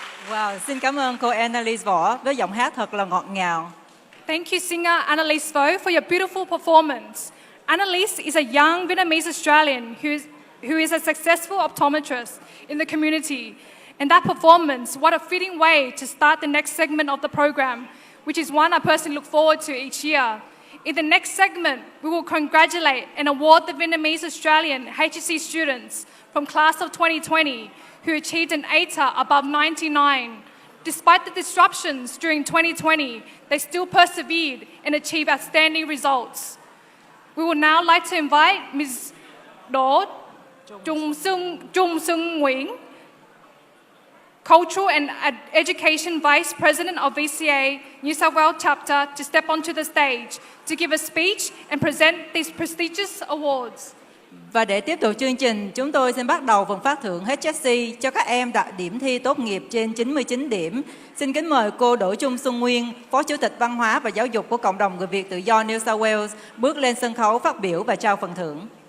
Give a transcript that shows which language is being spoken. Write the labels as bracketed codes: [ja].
[vi] Wow, xin cảm ơn cô Annalise Võ với giọng hát thật là ngọt ngào. [en] Thank you, singer Annalise Vo, for your beautiful performance. Annalise is a young Vietnamese Australian who is a successful optometrist in the community. And that performance, what a fitting way to start the next segment of the program, which is one I personally look forward to each year. In the next segment, we will congratulate and award the Vietnamese Australian HSC students from class of 2020 who achieved an ATAR above 99. Despite the disruptions during 2020, they still persevered and achieved outstanding results. We would now like to invite Ms. Đỗ Trung Xuân Nguyễn, Cultural and Education Vice President of VCA New South Wales Chapter, to step onto the stage to give a speech and present these prestigious awards. [vi] Và để tiếp tục chương trình, chúng tôi xin bắt đầu phần phát thưởng HSC cho các em đạt điểm thi tốt nghiệp trên 99 điểm. Xin kính mời cô Đỗ Trung Xuân Nguyên, Phó Chủ tịch Văn hóa và Giáo dục của Cộng đồng Người Việt tự do New South Wales, bước lên sân khấu phát biểu và trao phần thưởng.